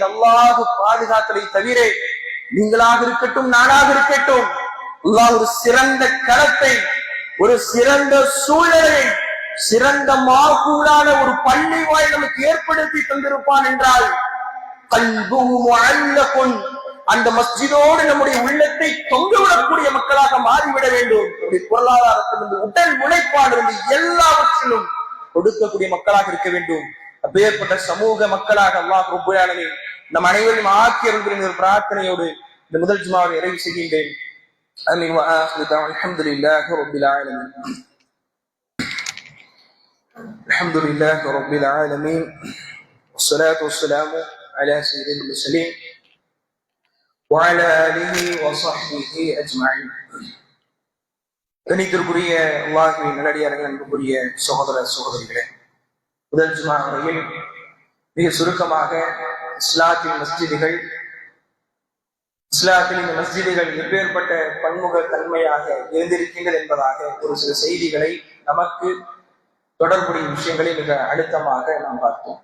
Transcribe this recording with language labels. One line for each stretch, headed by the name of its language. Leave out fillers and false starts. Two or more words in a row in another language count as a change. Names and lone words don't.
Tamil: அல்லாஹ் பாதுகாத்தலை தவிர நீங்களாக இருக்கட்டும் நானாக இருக்கட்டும், அல்லாஹ் ஒரு சிறந்த களத்தை, ஒரு சிறந்த சூழலை, சிறந்த மாகூலான ஒரு பள்ளி வாய் நமக்கு ஏற்படுத்தி தந்திருப்பான் என்றால் அந்த மஸ்ஜிதோடு நம்முடைய உள்ளத்தை தொங்கவிடக்கூடிய மக்களாக மாறிவிட வேண்டும். பொருளாதாரத்திலிருந்து உடல் உழைப்பாடிருந்து எல்லாவற்றிலும் கொடுக்கக்கூடிய மக்களாக இருக்க வேண்டும். அப்பேற்பட்ட சமூக மக்களாக அல்லாஹ்
Arabic: رب العالمين
Tamil: நம் அனைவரையும் ஆக்கியவர்களின் ஒரு பிரார்த்தனையோடு இந்த முதல் ஜும்மாவை நிறைவு செய்கின்றேன்.
Arabic: آمين وآخر دعوانا الحمد لله رب العالمين. الحمد لله رب العالمين والصلاة والسلام على سيد المرسلين وعلى آله وصحبه أجمعين.
Tamil: கணித்திற்குரிய அல்லாஹ்வின் நல்லடியார்கள், அன்புக்குரிய சகோதர சகோதரிகளே, முதல் ஜும்மா முறையில் மிக சுருக்கமாக இஸ்லாத்தின் மஸ்ஜிதுகள், இஸ்லாத்தில் இந்த மஸ்ஜிதுகள் எப்பேற்பட்ட பன்முக தன்மையாக இருந்திருக்கின்றது என்பதாக ஒரு சில செய்திகளை நமக்கு தொடர்புடைய விஷயங்களை மிக அழுத்தமாக நாம் பார்த்தோம்.